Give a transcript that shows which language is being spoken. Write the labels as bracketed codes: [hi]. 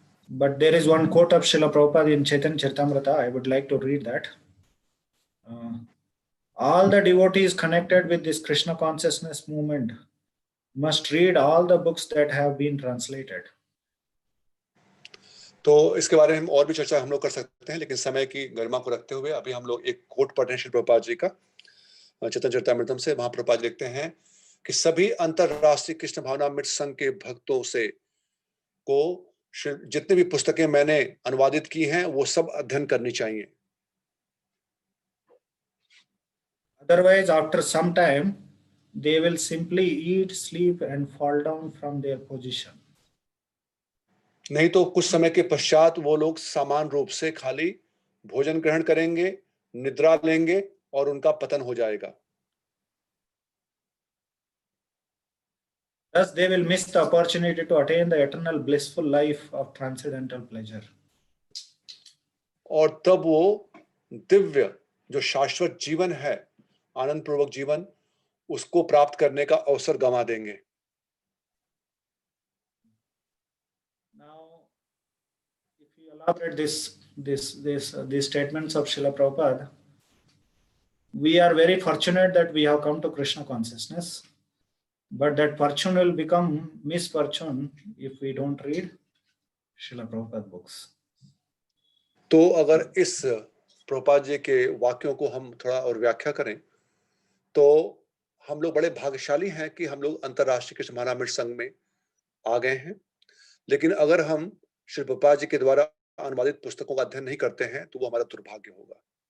[en] But there is one quote of Srila Prabhupada in Chaitanya Charitamrita. I would like to read that. All the devotees connected with this Krishna consciousness movement must read all the books that have been translated. [hi] तो इसके बारे में हम और भी चर्चा हम लोग कर सकते हैं, लेकिन समय की गरिमा को रखते हुए अभी हम लोग एक कोट पढ़ रहे हैं श्री प्रभुपाद जी का चैतन्य चरितामृतम से। वहां प्रभुपाद लिखते हैं कि सभी अंतरराष्ट्रीय कृष्ण भावनामृत संघ के भक्तों से को जितने भी पुस्तकें मैंने अनुवादित की हैं वो सब अध्ययन करनी चाहिए। [en] Otherwise, after some time, they will simply eat, sleep, and fall down from their position. [hi] नहीं तो कुछ समय के पश्चात वो लोग समान रूप से खाली भोजन ग्रहण करेंगे, निद्रा लेंगे और उनका पतन हो जाएगा। [en] Thus, they will miss the opportunity to attain the eternal blissful life of transcendental pleasure. [hi] और तब वो दिव्य जो शाश्वत जीवन है, आनंद पूर्वक जीवन, उसको प्राप्त करने का अवसर गंवा देंगे। [en] Now, if you elaborate these statements of Srila Prabhupada, we are very fortunate that we have come to Krishna consciousness, but that fortune will become misfortune if we don't read Srila Prabhupada books. [hi] तो अगर इस प्रभुपाद जी के वाक्यों को हम थोड़ा और व्याख्या करें तो हम लोग बड़े भाग्यशाली हैं कि हम लोग अंतर्राष्ट्रीय कृष्ण महानामृत संघ में आ गए हैं, लेकिन अगर हम श्री प्रभुपाद जी के द्वारा अनुवादित पुस्तकों का अध्ययन नहीं करते हैं तो वो हमारा दुर्भाग्य होगा।